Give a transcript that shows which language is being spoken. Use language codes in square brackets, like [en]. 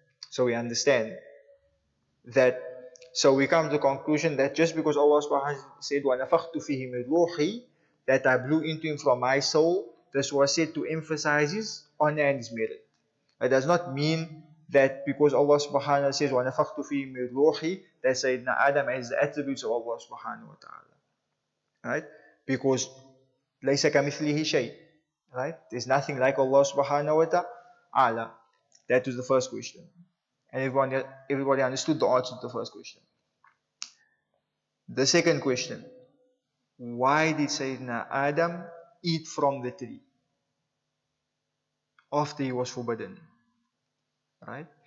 [en] So we understand that. So we come to the conclusion that just because Allah subhanahu wa ta'ala said [ar] وَنَفَخْتُ فِيهِ مِنْ رُوحِي, [en] that I blew into him from my soul, this was said to emphasize his honor and his merit. It does not mean that because Allah subhanahu wa ta'ala says [ar] وَنَفَخْتُ فِيهِ مِنْ رُوحِي, [en] that Sayyidina Adam has the attributes of Allah subhanahu wa ta'ala. Right? Because [ar] لَيْسَ كَمِثْلِهِ شَيْءٍ. [en] Right? There's nothing like Allah subhanahu wa ta'ala. That was the first question. And everybody understood the answer to the first question. The second question, why did Sayyidina Adam eat from the tree after he was forbidden? Right?